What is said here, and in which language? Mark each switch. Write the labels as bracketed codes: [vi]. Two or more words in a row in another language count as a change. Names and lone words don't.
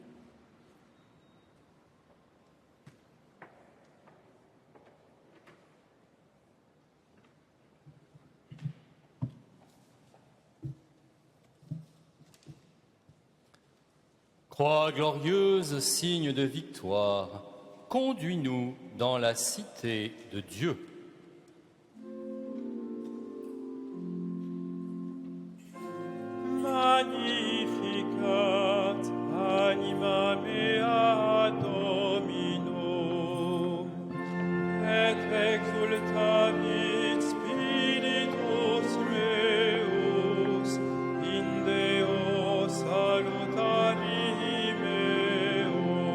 [fr] Croix glorieuse, signe de victoire, conduis-nous dans la cité de Dieu. [la] Magnificat anima mea Domino, et exultavit spiritus meus in Deo salutari meo.